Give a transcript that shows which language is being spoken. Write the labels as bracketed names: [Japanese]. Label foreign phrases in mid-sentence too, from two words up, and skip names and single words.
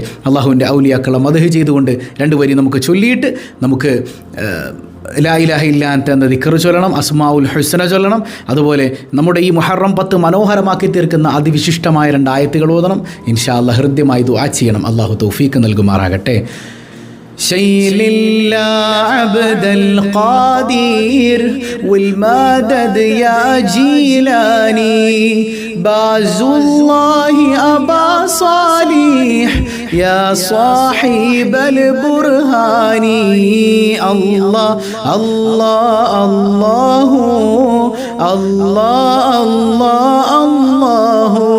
[Malayalam] അള്ളാഹുവിൻ്റെ ഔലിയാക്കളെ മദ്ഹ് ചെയ്തുകൊണ്ട് 2 വരി നമുക്ക് ചൊല്ലിയിട്ട് നമുക്ക് [Arabic] لا إله إلا أنت [Malayalam] എന്ന ദിക്ർ ചൊല്ലണം, [Arabic] أسماء الحسنى [Malayalam] ചൊല്ലണം. അതുപോലെ നമ്മുടെ ഈ മുഹറം 10 മനോഹരമാക്കി തീർക്കുന്ന അതിവിശിഷ്ടമായ 2 ആയത്തുകൾ ഓതണം. [Arabic] إن شاء الله [Malayalam] ഹൃദ്യമായി ദുആ ചെയ്യണം. അള്ളാഹു തൗഫീക്ക് നൽകുമാറാകട്ടെ. [Arabic] شيل عبد القادر والمدد يا جيلاني باز الله أبا صالح يا صاحب البرهان الله الله الله الله الله